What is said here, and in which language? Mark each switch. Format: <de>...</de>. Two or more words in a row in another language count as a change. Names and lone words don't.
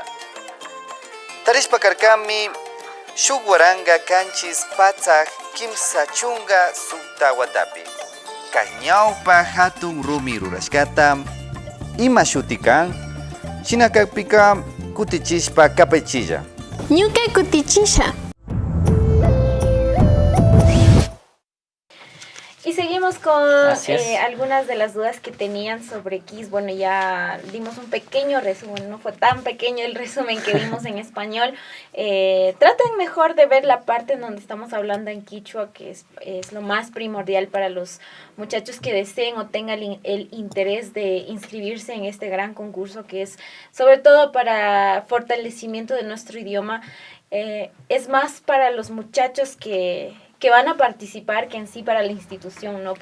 <qu>Tarishpa karkami shukwaranga kanchis patzak kimsa chunga suktawatapi. Cañaupa hatun rumi rurashkata. Ima shutikan. Shinakakpika kutichispa kapechilla. Ñuka kutichisha.</qu> <es>Y seguimos con algunas de las dudas que tenían sobre Kiss. Bueno, ya dimos un pequeño resumen, no fue tan pequeño el resumen que dimos en español. Traten mejor de ver la parte en donde estamos hablando en quichua, que es lo más primordial para los muchachos que deseen o tengan el interés de inscribirse en este gran concurso, que es sobre todo para fortalecimiento de nuestro idioma, es más para los muchachos que van a participar que en sí para la institución, ¿no?</es>